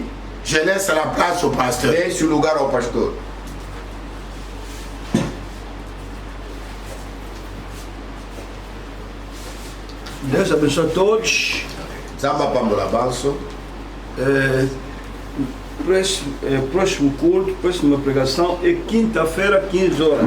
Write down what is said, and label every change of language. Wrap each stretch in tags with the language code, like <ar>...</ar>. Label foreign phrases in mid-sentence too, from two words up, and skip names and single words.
<fr>Je laisse la place au pasteur.</fr> <pt>Deixe o lugar ao pastor. Deus abençoe a todos. Zamba Pambola Banso. Próximo culto, próxima pregação é quinta-feira, 15 horas.</pt>